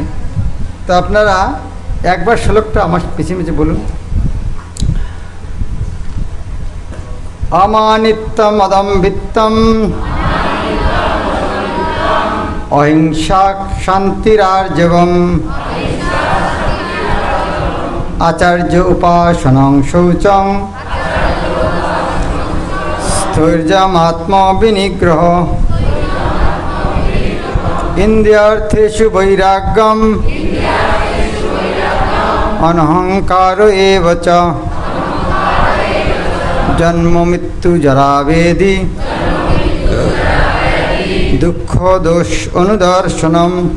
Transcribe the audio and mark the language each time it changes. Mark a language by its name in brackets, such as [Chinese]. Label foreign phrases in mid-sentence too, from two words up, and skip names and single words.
[Bangla] তো আপনারা একবার শ্লোকটা আমার পিছিয়ে পিছিয়ে বলুন। [Sanskrit] অমানিত্যম অদম্ভিত্তম অহিংসা শান্তিরার্জবম আচার্য উপাসনং শৌচং স্থৈর্যমাত্মবিনিগ্রহ ইন্দ্রিয়ার্থেষু বৈরাগ্যম অনহংকার এব চ জন্ম মৃত্যু জরাবেদি দুঃখ দোষ অনুদর্শনম